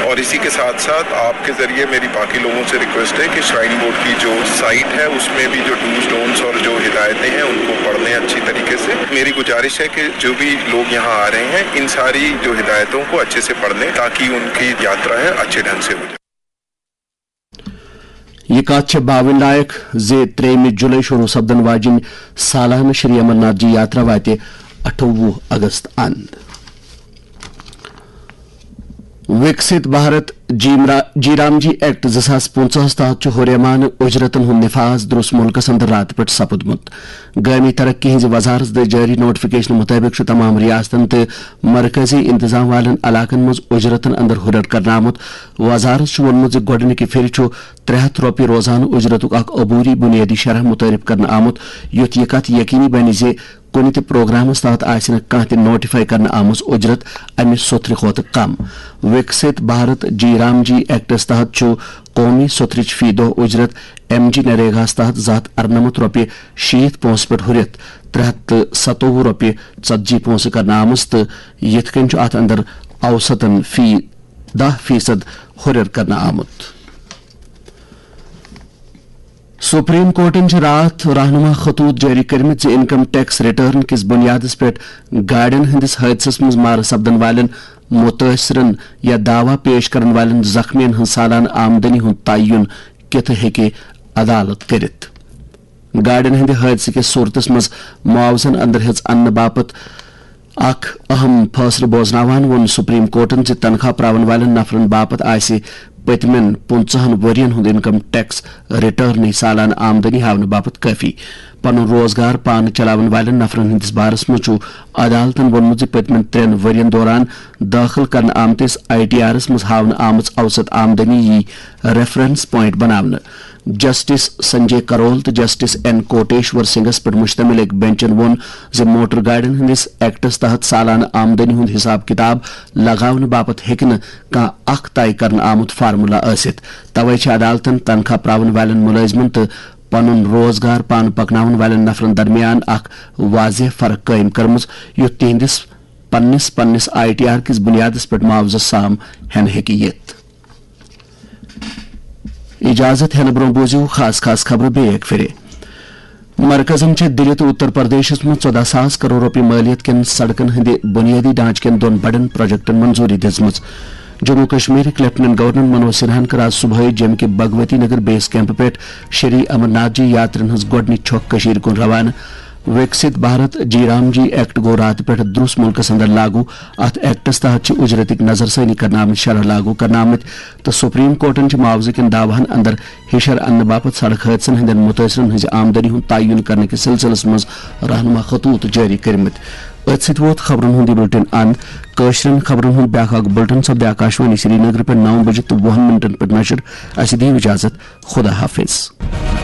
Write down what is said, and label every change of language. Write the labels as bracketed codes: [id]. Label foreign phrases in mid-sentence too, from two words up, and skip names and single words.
[hi] और इसी के साथ साथ आपके जरिए मेरी बाकी लोगों से रिक्वेस्ट है कि श्राइन बोर्ड की जो साइट है उसमें भी जो [en] dos don'ts [hi] और जो हिदायतें हैं उनको पढ़ लें अच्छी तरीके से। मेरी गुजारिश है कि जो भी लोग यहाँ आ रहे हैं इन सारी जो हिदायतों को अच्छे से पढ़ लें ताकि उनकी यात्रा है अच्छे ढंग से हो जाए। [ks] यह कत बावन लायक जे 3 जुलाई शुरू सपदन वाजिन सालाना श्री अमरनाथ जी यात्रा वात 28 अगस्त अंद। विकसित भारत जीरामजी एक्ट 2050 तहत हुर्यमान उजरतन हुंद निफाज दुरुस्त मुल्कस अंदर रात पे सपुदमुत। गैमी तरक्की हिंज वजारत दे जारी नोटिफिकेशन मुताबिक तमाम रियासतन तो मरकजी इंतजाम वालन इलाकन मज उजरतन अंदर हुरर करना आमुत। वजारत वोनमुत गोडनिक फिर 300 रॉपये रोजाना उजरतुक अबूरी बुनियादी शरह मुतरफ करना आमुत। युत यह कत यकीनी बन जे कुन त प्रोग्रामस तहत आसिन कह नोटिफाई करना आमुज उजरत अमि सोथ्र खोत कम। विकसित भारत जीरामजी एक्टस तहत कौमी सोथ्रिच फी दो उजरत MG नरेगास तहत 298 रॉपये 60 पोस पे हुरित 327 रॉपये 40 पोस करना आमुज तो यथ कन अत अंदर औसतन फी 10% हुरर करना आमुत। सुप्रीम कोर्टन रात रहनुमा खतूत जारी कर्मित [en] income tax return [ks] किस बुनियादस पे गाड़ियों हंदिस हादसस मज मार सपदन वालन मुतासरन या दावा पेश करन वालन जख्मियन हंद सालाना आमदनी हुंद तयन कित हेके अदालत करित। गाड़ियों हंद हादसे के सूरतस मज मुआवजन अंदर हेच अन्न बापत अहम फैसले बोजनावान वोन सुप्रीम कोर्टन तनख्वाह प्रावन वालन नफरन बापत आसे पतमन 15 वरियन हुंद [en] income tax return [ks] सालाना आमदनी हावन बापत काफी। पन रोजगार पान चलावन वालन नफरन हंदिस बारस मज अदालतन वोनमुत पतमन 3 वरियन दौरान दाखिल करन आमतिस ITRs मज हावन आमच औसत आमदनी यी [en] reference point [ks] बनावन। जस्टिस संजय करोल तो जस्टिस N कोटेश्वर सिंगस पर मुश्तमिल एक बेंचन वोन जे मोटर गाड़ियों हंदिस एक्टस तहत सालाना आमदनी हुंद हिसाब किताब लगावन बापत हेकन कह तय करन आमुत फार्मूला आसित। तवै अदालतन तनख्वाह प्रावन वालन मुलाजिमन तो पनुन रोजगार पान पकनावन वालन नफरन दरमियान वाज़ेह फर्क कायम कर्मुज युत तिहंदिस पन्निस ITR किस बुनियादस पे मुआवजा साम हेन हेकी यत। इजाजत है ब्रो बोझू खास खबर बे एक फिरे। मरकजम दिल्ली तो उत्तर प्रदेश में 14,000 करोड़ रुपये मालियत के सड़कन हंद बुनियादी ढांच के 2 बड़न प्रोजेक्टन मंजूरी दिजम। जम्मू कश्मीर लेफ्टिनेंट गवर्नर मनोज सिन्हान कर आज सुबह जम्मू के भगवती नगर बेस कैंप पे श्री अमरनाथ जी यात्रन हज गोडनिक छक कशीर कुन रवाना। विकसित भारत जी राम जी एक्ट गो रात पे दुरुस्त मुल्कस अंदर लागू अत एक्टस तहत उजरतिक नजरसानी करना शरह लागू करना तो सुप्रीम कोर्टन मुआवजे कन दावाहन अंदर हिशर अन्न बापत सड़क हादसन हंद मुतासरन हज आमदनी हूं तयन करने के सिलसिलस मज रहनुमा खतूत जारी करमत अत वोत खबरन हूं बुलेटिन अंद कशरन खबरन हूं ब्याक बुलेटिन सब्द आकाशवाणी श्रीनगर पे 9 बजे तो 20 मिनटन पर नशर अस दी इजाजत खुदा हाफिज।